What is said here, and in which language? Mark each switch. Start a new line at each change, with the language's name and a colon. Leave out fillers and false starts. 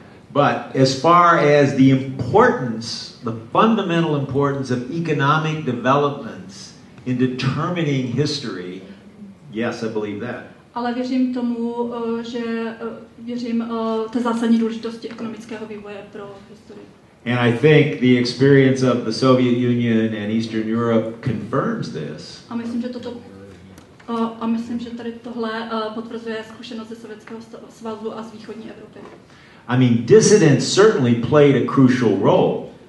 English: But as far as the importance, the fundamental importance of economic developments in determining history, yes, I believe that.
Czech: Ale věřím tomu, že věřím té zásadní důležitosti ekonomického vývoje pro historii.
English: And I think the experience of the Soviet Union and Eastern Europe confirms this.
Czech: A myslím, že toto A myslím, že tady tohle potvrzuje zkušenost ze Sovětského svazu a z východní Evropy.
English: I mean, dissidents certainly played a crucial role.